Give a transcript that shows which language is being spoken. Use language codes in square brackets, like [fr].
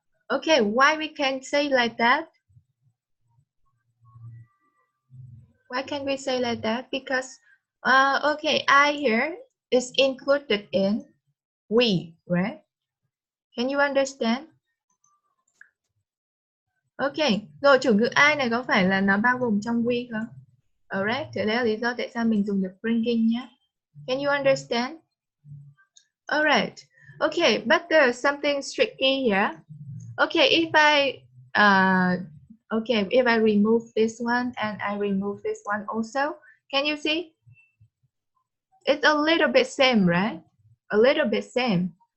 [en] Okay, why we can say like that? Why can we say like that? Because, okay, I here is included in we, right? Can you understand? [vi] Okay, rồi chủ ngữ I này có phải là nó bao gồm trong we không? Alright, thế đấy là lý do tại sao mình dùng được bringing nhé. [en] Can you understand? Alright, okay, but there's something tricky here. Okay, if I remove this one and I remove this one also, can you see? It's a little bit same, right? A little bit same.